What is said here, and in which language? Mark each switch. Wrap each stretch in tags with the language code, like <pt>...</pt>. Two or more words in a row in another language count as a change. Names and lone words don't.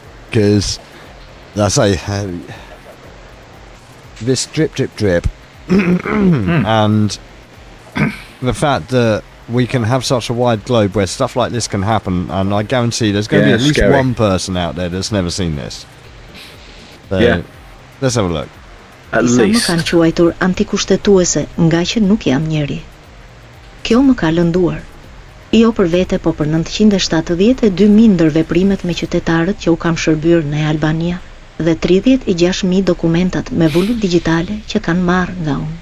<en>Because I say this drip, and the fact that we can have such a wide globe where stuff like this can happen, and I guarantee there's going to be at least one person out there that's never seen this. So, let's have a look. At least.</en> <sq>Më kanë quajtur antikushtetuese nga që nuk jam njeri. Kjo më ka lënduar. Jo për vete, po për 972.000 ndër veprimet me qytetarët që u kam shërbyer në Albania dhe 36.000 dokumentat me vulur digjitale që kanë marrë nga unë.</sq>